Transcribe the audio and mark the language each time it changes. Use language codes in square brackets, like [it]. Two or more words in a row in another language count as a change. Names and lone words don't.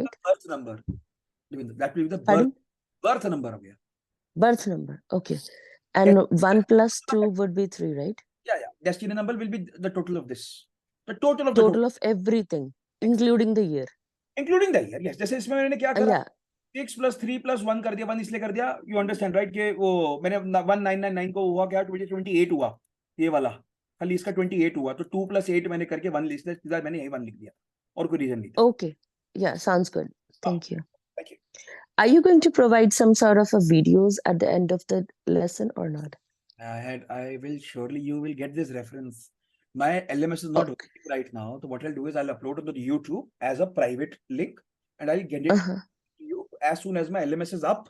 [en] Birth number. That will be the Pardon? birth number of here. Birth number. Okay. And 1 plus 2 would be 3, right? Yeah. Destiny number will be the total of this. The total of Total of everything, including the year. Including the year. Yes. [hi] जैसे इसमें मैंने क्या करा? [en] Yeah. [hi] 6 plus 3 plus 1 कर दिया. 1 इसलिए कर दिया. [en] You understand, right? [hi] कि वो मैंने 1999 को हुआ क्या? 28 हुआ. ये वाला. खाली इसका 28 हुआ. तो 2 plus 8 मैंने करके 1 लिख दिया. मैंने यही 1 लिख दिया. और कोई रीजन नहीं था. [en] Okay. Yeah, sounds good. Thank you. Thank you. Are you going to provide some sort of a videos at the end of the lesson or not? I will surely, you will get this reference. My LMS is not working right now. So what I'll do is I'll upload it to the YouTube as a private link and I'll get it to you as soon as my LMS is up.